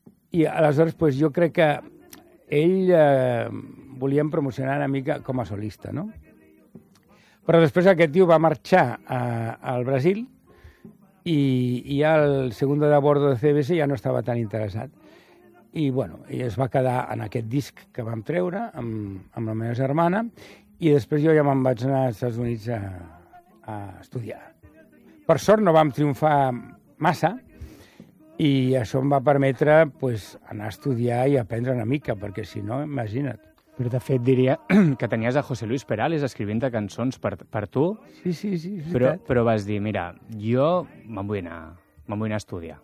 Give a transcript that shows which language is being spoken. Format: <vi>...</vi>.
<es>Y a las horas, pues yo creo que él</es> <ca>volía promocionar una mica</ca> <es>como a solista, ¿no? Pero después aquel tío va a marchar al Brasil y al segundo de a bordo de CBS ya no estaba tan interesado.</es> <ca>Y bueno, y es va a quedar en aquel disc que vam treure amb la meva germana.</ca> <es>Y después yo ya me</es> <ca>vaig anar</ca> <es>a Estados Unidos a estudiar.</es> <ca>Per sort no vam triomfar massa i això em va permetre, pues, anar a estudiar i aprendre una mica, perquè si no, imagina't. Però de fet diria que tenies a José Luis Perales escrivint-te cançons per tu. Sí, sí, sí. Però vas dir, mira, jo me'n vull anar a estudiar.</ca>